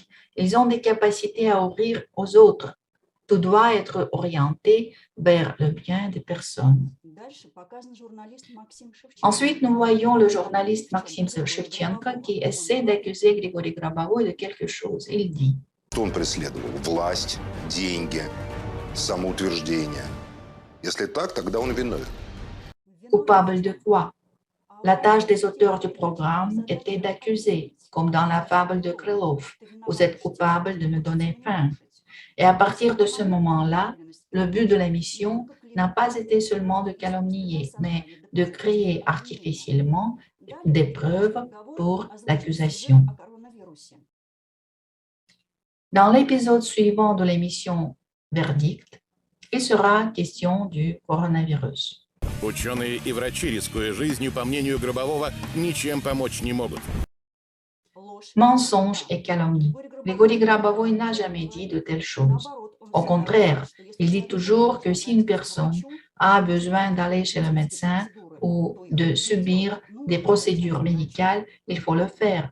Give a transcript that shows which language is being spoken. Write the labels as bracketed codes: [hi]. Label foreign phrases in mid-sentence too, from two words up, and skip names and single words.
[fr] Ils ont des capacités à ouvrir aux autres. Tout doit être orienté vers le bien des personnes. Ensuite, nous voyons le journaliste Maxime Shevchenko qui essaie d'accuser Grigori Grabovoy de quelque chose. Il dit [ru] Он преследовал власть, деньги, самоутверждение. Если так, тогда он виновен. [fr] Coupable de quoi? La tâche des auteurs du programme était d'accuser, comme dans la fable de Krylov. Vous êtes coupable de me donner faim. Et à partir de ce moment-là, le but de la mission n'a pas été seulement de calomnier, mais de créer artificiellement des preuves pour l'accusation. Dans l'épisode suivant de l'émission Verdict, il sera question du coronavirus. [ru] Ученые и врачи, рискуя жизнью, по мнению Гробового, ничем помочь не могут. [fr] Mensonges et calomnies. Grigori Grabovoy n'a jamais dit de telles choses. Au contraire, il dit toujours que si une personne a besoin d'aller chez le médecin ou de subir des procédures médicales, il faut le faire.